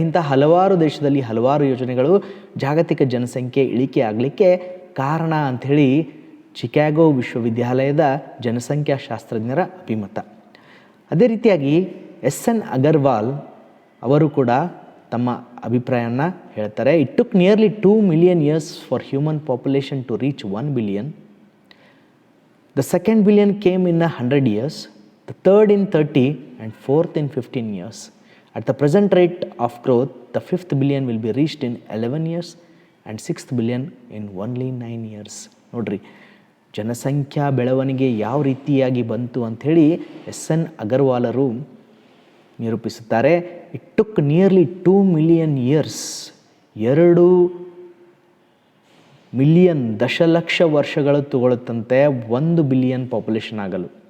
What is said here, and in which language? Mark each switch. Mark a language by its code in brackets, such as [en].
[kn] ಇಂಥ ಹಲವಾರು ದೇಶದಲ್ಲಿ ಹಲವಾರು ಯೋಜನೆಗಳು ಜಾಗತಿಕ ಜನಸಂಖ್ಯೆ ಇಳಿಕೆ ಆಗಲಿಕ್ಕೆ ಕಾರಣ ಅಂಥೇಳಿ ಚಿಕಾಗೋ ವಿಶ್ವವಿದ್ಯಾಲಯದ ಜನಸಂಖ್ಯಾಶಾಸ್ತ್ರಜ್ಞರ ಅಭಿಮತ. ಅದೇ ರೀತಿಯಾಗಿ ಎಸ್.ಎನ್. ಅಗರ್ವಾಲ್ ಅವರು ಕೂಡ ತಮ್ಮ ಅಭಿಪ್ರಾಯವನ್ನು ಹೇಳ್ತಾರೆ. [en] It took nearly 2 million years for human population to reach 1 billion. The second billion came in 100 years, the third in 30 and fourth in 15 years. At the present rate of growth, the 5th billion will be reached in 11 years and 6th billion in only 9 years. [kn] ನೋಡ್ರಿ, ಜನಸಂಖ್ಯಾ ಬೆಳವಣಿಗೆ ಯಾವ ರೀತಿಯಾಗಿ ಬಂತು ಅಂಥೇಳಿ ಎಸ್.ಎನ್. ಅಗರ್ವಾಲರು ನಿರೂಪಿಸುತ್ತಾರೆ. [en] it took nearly 2 million years, [kn] 2 million ದಶಲಕ್ಷ ವರ್ಷಗಳು ತಗೊಳ್ಳುತ್ತಂತೆ 1 billion population ಆಗಲು.